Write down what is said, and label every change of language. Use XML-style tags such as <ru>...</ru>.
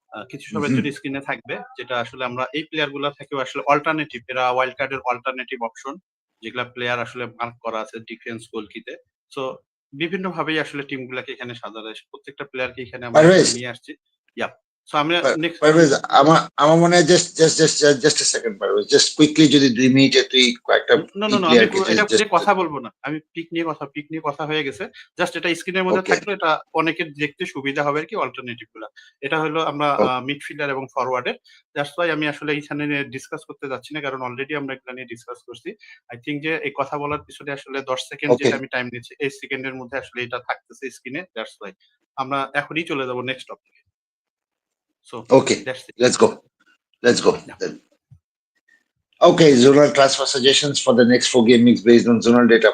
<bn>কিছু সময়ের জন্য স্ক্রিনে থাকবে, যেটা আসলে আমরা এই প্লেয়ার গুলা থেকেও আসলে অল্টারনেটিভ, এরা ওয়াইল্ড কার্ডের অল্টারনেটিভ অপশন, যেগুলা প্লেয়ার আসলে মার্ক করা আছে ডিফেন্স গোলকিতে। সো বিভিন্ন ভাবেই আসলে টিম গুলাকে এখানে সাজানো হয়, প্রত্যেকটা প্লেয়ারকে এখানে আমরা নিয়ে আসছি। ইয়া, সো আমরা নেক্সট Parvez, আমার মনে হয়</bn> <en>just a second,</en> <bn>Parvez,</bn> <en>just quickly</en> <bn>যদি 2 মিনিটে তুই কয়েকটা এটা কথা বলবো না, আমি পিক নিয়ে কথা হয়ে গেছে, জাস্ট এটা স্ক্রিনের মধ্যে থাকলে এটা অনেকের দেখতে সুবিধা হবে আর কি অল্টারনেটিভ গুলা। এটা হলো আমরা মিডফিল্ডার এবং ফরওয়ার্ডের, দ্যাটস ওয়াই আমি আসলে এইখানে ডিসকাস করতে যাচ্ছি না, কারণ অলরেডি আমরা এটা নিয়ে ডিসকাস করছি। আই থিঙ্ক যে এই কথা বলার পিছনে আসলে 10 সেকেন্ড যেটা আমি টাইম নিচ্ছি, এই সেকেন্ডের মধ্যে আসলে এটা থাকতেছে স্ক্রিনে, দ্যাটস ওয়াই আমরা এখনই চলে যাব নেক্সট টপিকে।</bn> <en>So okay, let's go then. Okay, zonal transfer suggestions for the next 4 game weeks based on zonal data.</en>